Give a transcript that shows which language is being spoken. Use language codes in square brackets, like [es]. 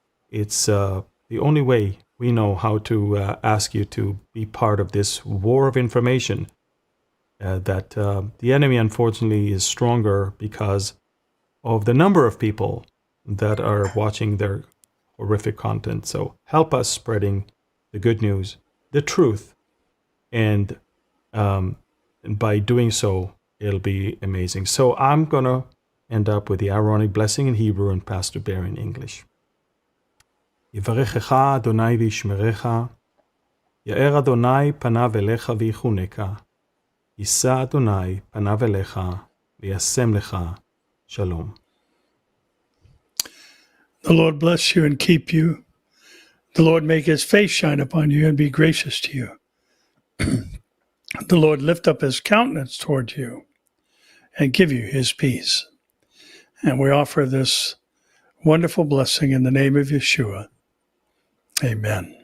[en] It's the only way we know how to ask you to be part of this war of information that the enemy, unfortunately, is stronger because of the number of people that are watching their horrific content. So help us spreading the good news, the truth, and by doing so, it'll be amazing. So I'm going to end up with the Aaronic blessing in Hebrew and Pastor Bear in English. [he] יברכך אדוני וישמרך, יאר אדוני פניו אליך ויחונך, יישא אדוני פניו אליך וישם לך שלום. [en] The Lord bless you and keep you. The Lord make his face shine upon you and be gracious to you. The Lord lift up his countenance toward you and give you his peace. And we offer this wonderful blessing in the name of Yeshua. Amen.